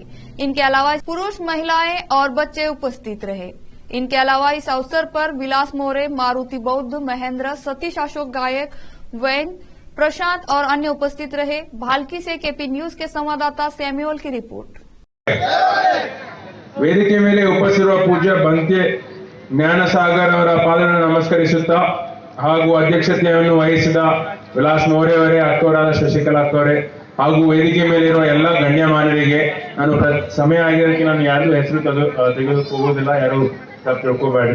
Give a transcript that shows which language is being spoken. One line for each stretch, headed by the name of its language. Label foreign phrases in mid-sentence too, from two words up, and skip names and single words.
Hindi: इनके अलावा पुरुष, महिलाएं और बच्चे उपस्थित रहे। इनके अलावा इस अवसर पर विलास मोरे, मारुति बौद्ध, महेंद्र, सतीश अशोक गायक, वैन, प्रशांत और अन्य उपस्थित रहे। भालकी से केपी न्यूज के संवाददाता सैम्यूअल की रिपोर्ट।
Kannada: ವೇದಿಕೆ ಮೇಲೆ ಉಪಸ್ಥಿರುವ ಪೂಜ್ಯ ಬಂತೆ ಜ್ಞಾನಸಾಗರ್ ಅವರ ಪಾದಗಳನ್ನು ನಮಸ್ಕರಿಸುತ್ತಾ ಹಾಗೂ ಅಧ್ಯಕ್ಷತೆಯನ್ನು ವಹಿಸಿದ ವಿಲಾಸ್ ಮೋರೆ ಅವರೇ, ಅಕ್ಕವರಾದ ಶಶಿಕಲಾ ಅಕ್ಕವರೇ ಹಾಗೂ ವೇದಿಕೆ ಮೇಲೆ ಇರುವ ಎಲ್ಲ ಗಣ್ಯಮಾನ್ಯರಿಗೆ ನಾನು ಸಮಯ ಆಗಿರೋದಕ್ಕೆ ನಾನು ಯಾರು ಹೆಸರು ತೆಗೆದುಕೊಳ್ಳುವುದಿಲ್ಲ, ಯಾರು ತಪ್ಪು ತಿಳ್ಕೋಬೇಡ್ರಿ.